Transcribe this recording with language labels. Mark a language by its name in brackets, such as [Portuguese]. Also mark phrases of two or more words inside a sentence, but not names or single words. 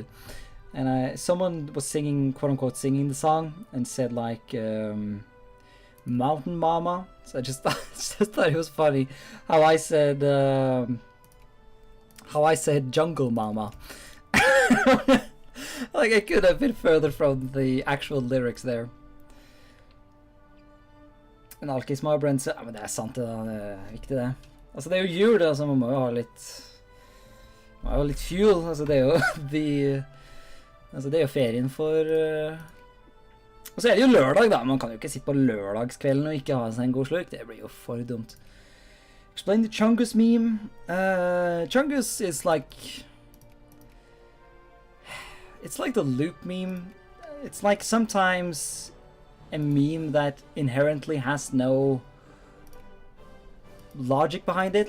[English] And someone was singing, quote-unquote, singing the song and said, like, Mountain Mama. So I just thought it was funny how I said Jungle Mama. Like, I could have been further from the actual lyrics there. [Norwegian] En alkismarbrenn, ja, men det sant, det er viktig det. Altså, det jo jul, altså, man må jo ha litt fuel, altså, det jo altså, det jo ferien for... Og så det jo lørdag da, man kan jo ikke sitte på lørdagskvelden og ikke ha seg en god slurk, det blir jo for dumt. [English] Explain the Chungus meme. Chungus is like... It's like the loop meme. It's like sometimes a meme that inherently has no logic behind it.